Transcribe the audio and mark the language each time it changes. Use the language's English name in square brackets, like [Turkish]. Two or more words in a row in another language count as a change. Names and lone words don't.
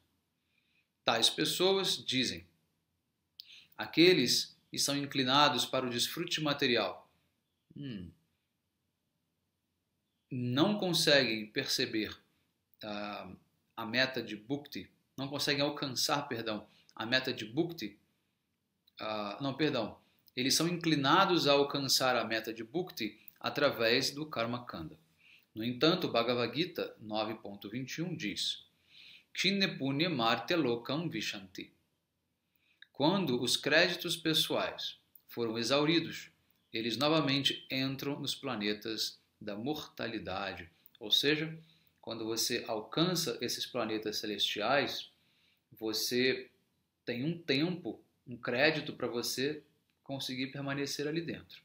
[Portuguese] Tais pessoas dizem: aqueles que são inclinados para o desfrute material não conseguem perceber a meta de bhukti, não conseguem alcançar, a meta de bhukti, eles são inclinados a alcançar a meta de bhukti através do [Sanskrit] karma kanda. [Portuguese] No entanto, Bhagavad Gita 9.21 diz: [Sanskrit] Kshine punya martya lokam vishanti. [Portuguese] Quando os créditos pessoais foram exauridos, eles novamente entram nos planetas da mortalidade. Ou seja, quando você alcança esses planetas celestiais, você tem um tempo, um crédito para você conseguir permanecer ali dentro.